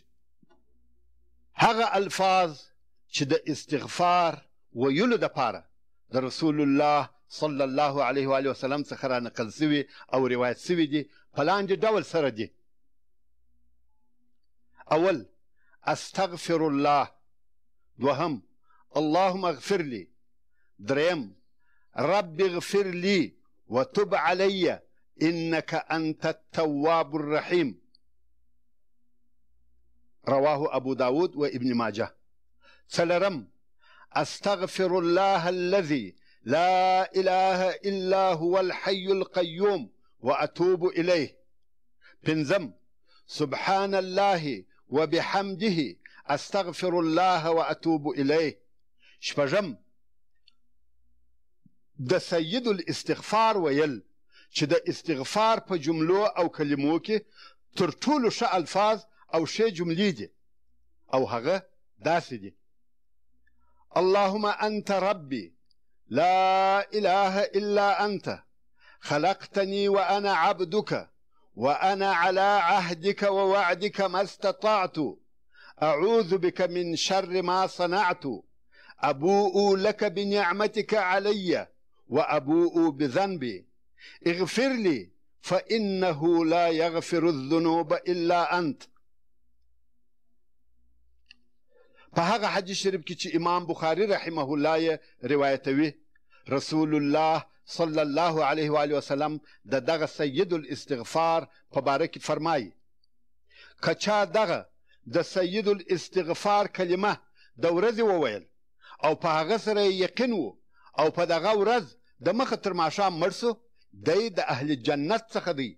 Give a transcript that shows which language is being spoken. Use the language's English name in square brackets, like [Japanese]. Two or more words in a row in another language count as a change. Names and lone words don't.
[Pashto] هغه الفاظ چې د استغفار ویلو دپاره د رسول الله [Arabic] صلی الله علیه و آله وسلم [Pashto] څخه را نقل سوي او روایت سوي دي په لاندې ډول سره دي. [Arabic] اول استغفر الله، دوهم اللهم اغفر لي، دریم رب اغفر لي وتب علي انك انت التواب الرحيم، رواه ابو داود وابن ماجه. څلورم استغفر الله الذي لا اله الا هو الحي القيوم واتوب اليه. پنځم سبحان الله وبحمده استغفر الله واتوب اليه. [Pashto] شپږم د [Arabic] سید الاستغفار [Pashto] ویل چې د استغفار په جملو او کلمو کې تر ټولو ښه الفاظ او ښې جملې دي او هغه داسې دي: [Arabic] اللهم انت ربي لا اله الا انت خلقتني وانا عبدك وانا على عهدك ووعدك ما استطعت اعوذ بك من شر ما صنعت ابوء لك بنعمتك علي وابوء بذنبي اغفر لي فانه لا يغفر الذنوب الا انت. [Pashto] په هغه حدیث شریف کې چې امام بخاري [Arabic] رحمه الله [Pashto] یې روایتوي، رسول الله [Arabic] صلی الله علیه و آله وسلم [Pashto] د دغه [Arabic] سید الاستغفار [Pashto] په باره کې فرمایي: که چا دغه د سید الاستغفار کلمه د ورځې وویل او په هغه سره یقین و او په دغه ورځ د مخه تر ماښام مړ سو، دی د اهل جنت څخه دی.